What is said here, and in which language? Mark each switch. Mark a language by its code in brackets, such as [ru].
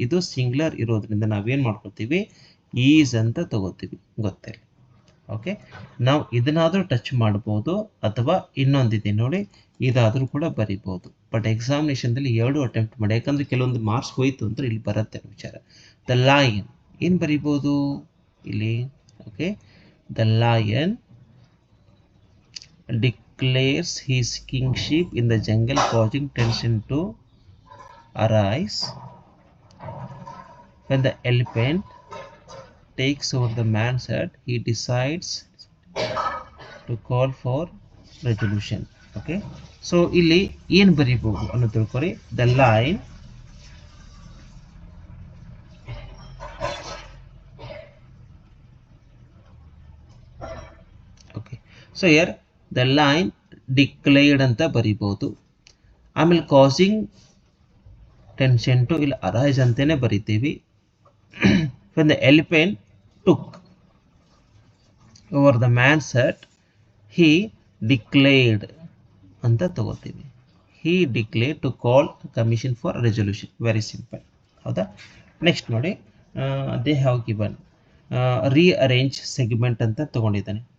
[kn] ಇದು ಸಿಂಗ್ಯುಲರ್ ಇರೋದ್ರಿಂದ ನಾವೇನ್ ಮಾಡ್ಕೊತೀವಿ, ಈಸ್ ಅಂತ ತಗೋತೀವಿ, ಗೊತ್ತಿಲ್ಲ. ಓಕೆ, ನಾವು ಇದನ್ನಾದ್ರೂ ಟಚ್ ಮಾಡ್ಬೋದು ಅಥವಾ ಇನ್ನೊಂದಿದೆ ನೋಡಿ, ಇದಾದ್ರೂ ಕೂಡ ಬರಿಬಹುದು. ಬಟ್ ಎಕ್ಸಾಮಿನೇಷನ್ದಲ್ಲಿ ಎರಡು ಅಟೆಂಪ್ಟ್ ಮಾಡಿ, ಯಾಕಂದ್ರೆ ಕೆಲವೊಂದು ಮಾರ್ಕ್ಸ್ ಹೋಯ್ತು ಅಂದ್ರೆ ಇಲ್ಲಿ ಬರುತ್ತೆ ವಿಚಾರ. ದ ಲಯನ್ ಏನ್ ಬರಿಬಹುದು ಇಲ್ಲಿ? [en] Okay, the lion declares his kingship in the jungle, causing tension to arise. When the elephant takes over the man's head, he decides to call for resolution. [kn] Okay, so ಇಲ್ಲಿ ಏನು ಬರೀಬಹುದು ಅನ್ನೋ ತಿಳ್ಕೊರಿ. [en] The line okay, so here the line declared ಅಂತ ಬರೀಬಹುದು. [kn] ಆಮೇಲೆ causing tension to ಇಲ್ಲಿ arise ಅಂತಾನೆ ಬರಿತೀವಿ. [en] When the elephant took over the man's head, he declared [kn] ಅಂತ ತಗೋತೀವಿ. [en] He declared to call a commission for resolution. Very simple. ಹೌದಾ? [kn] Next ನೋಡಿ, [en] they have given rearrange segment [kn] ಅಂತ ತಗೊಂಡಿದ್ದಾನೆ.